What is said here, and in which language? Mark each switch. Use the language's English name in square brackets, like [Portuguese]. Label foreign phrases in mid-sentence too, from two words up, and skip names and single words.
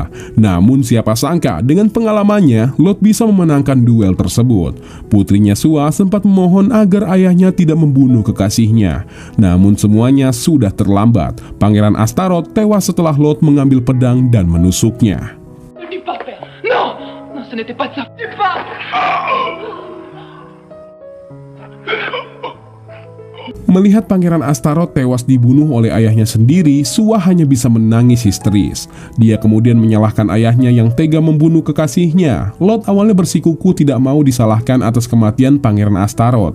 [Indonesian] Namun siapa sangka dengan pengalamannya, Lot bisa memenangkan duel tersebut. Putrinya Sua sempat memohon agar ayahnya tidak membunuh kekasihnya. Namun semuanya sudah terlambat. Pangeran Astaroth tewas setelah Lot mengambil pedang dan menusuknya. [French] Ne dis pas, père. Non, non, ce n'était pas ça. Dis pas. [Indonesian] Melihat Pangeran Astaroth tewas dibunuh oleh ayahnya sendiri, Sua hanya bisa menangis histeris. Dia kemudian menyalahkan ayahnya yang tega membunuh kekasihnya. Lot awalnya bersikuku tidak mau disalahkan atas kematian Pangeran Astaroth.